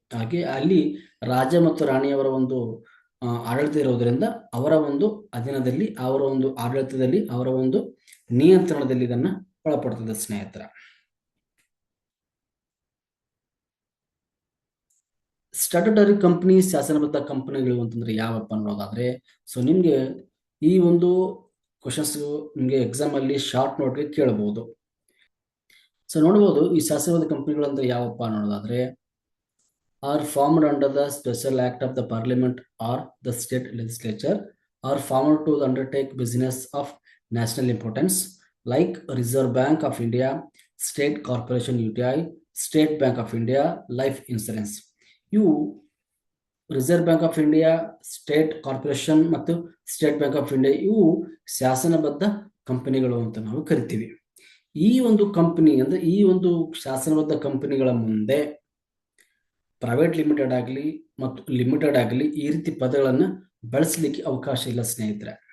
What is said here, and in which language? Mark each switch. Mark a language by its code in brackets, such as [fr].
[kn] ಹಾಗೆ ಅಲ್ಲಿ ರಾಜ ಮತ್ತು ರಾಣಿಯವರ ಒಂದು ಆಡಳಿತ ಇರುವುದರಿಂದ ಅವರ ಒಂದು ಅಧೀನದಲ್ಲಿ, ಅವರ ಒಂದು ಆಡಳಿತದಲ್ಲಿ, ಅವರ ಒಂದು ನಿಯಂತ್ರಣದಲ್ಲಿ ಇದನ್ನ ಒಳಪಡ್ತದೆ ಸ್ನೇಹಿತರ. ಸ್ಟ್ಯಾಟ್ಯೂಟರಿ ಕಂಪನಿ, ಶಾಸನಬದ್ಧ ಕಂಪನಿಗಳು ಅಂತಂದ್ರೆ ಯಾವಪ್ಪ ಅನ್ನೋದಾದ್ರೆ, ಸೊ ನಿಮ್ಗೆ ಈ ಒಂದು ಕ್ವಶನ್ಸ್ ನಿಮ್ಗೆ ಎಕ್ಸಾಮ್ ಅಲ್ಲಿ ಶಾರ್ಟ್ ನೋಟ್ಗೆ ಕೇಳಬಹುದು. ಸೊ ನೋಡಬಹುದು, ಈ ಶಾಸನಬದ್ಧ ಕಂಪನಿಗಳು ಅಂದ್ರೆ ಯಾವಪ್ಪ ಅನ್ನೋದಾದ್ರೆ, [en] are formed under the special act of the parliament or the state legislature, are formed to undertake business of national importance like Reserve Bank of India, State Corporation UTI, State Bank of India, Life Insurance. [kn] ಇವು reserve bank of India, state corporation ಮತ್ತು state bank of India ಇವು ಶಾಸನಬದ್ಧ ಕಂಪನಿಗಳು ಅಂತ ನಾವು ಕರಿತೀವಿ. ಈ ಒಂದು company ಅಂದ್ರೆ ಈ ಒಂದು ಶಾಸನಬದ್ಧ ಕಂಪನಿಗಳ ಮುಂದೆ ಪ್ರೈವೇಟ್ ಲಿಮಿಟೆಡ್ ಆಗಲಿ ಮತ್ತು ಲಿಮಿಟೆಡ್ ಆಗಲಿ ಈ ರೀತಿ ಪದಗಳನ್ನ ಬಳಸಲಿಕ್ಕೆ ಅವಕಾಶ ಇಲ್ಲ ಸ್ನೇಹಿತರೆ.